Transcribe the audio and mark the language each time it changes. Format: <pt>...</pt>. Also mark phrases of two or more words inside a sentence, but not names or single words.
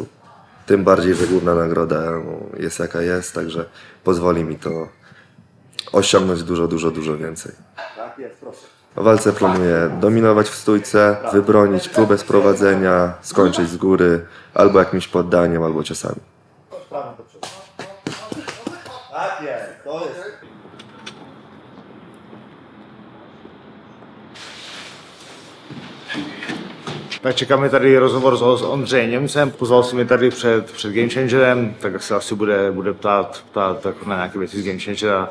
<pl>Tym bardziej, że główna nagroda jest jaka jest, także pozwoli mi to osiągnąć dużo więcej. W walce planuję dominować w stójce, wybronić próbę sprowadzenia, skończyć z góry, albo jakimś poddaniem, albo ciosami.</pl> <cs>Tak čekáme tady rozhovor s Ondřejem Němcem, pozval si mě tady před GAMECHANGERem, tak se asi bude ptát jako na nějaké věci z GAMECHANGERa.</cs>